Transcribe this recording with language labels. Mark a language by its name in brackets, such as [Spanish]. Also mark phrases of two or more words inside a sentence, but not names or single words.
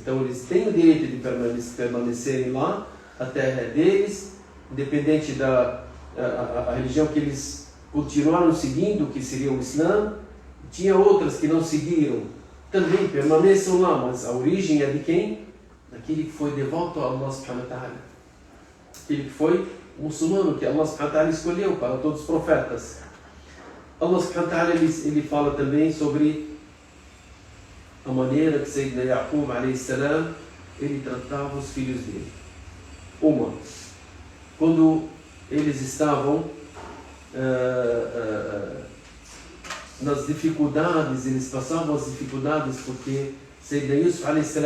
[Portuguese] Então eles têm o direito de permanecerem lá, a terra é deles, independente da a religião que eles continuaram seguindo, que seria o Islã. Tinha outras que não seguiram, também permaneçam lá, mas a origem é de quem? Daquele que foi devoto a Allah [Arabic] سبحانه وتعالى, [Portuguese] aquele que foi muçulmano, que Allah [Arabic] سبحانه وتعالى [Portuguese] escolheu para todos os profetas. Allah [Arabic] سبحانه وتعالى [Portuguese] ele fala também sobre a maneira que Sayyidina Yaqub a.s. ele tratava os filhos dele. Quando eles estavam nas dificuldades, eles passavam as dificuldades porque Sayyidina Yusuf a.s.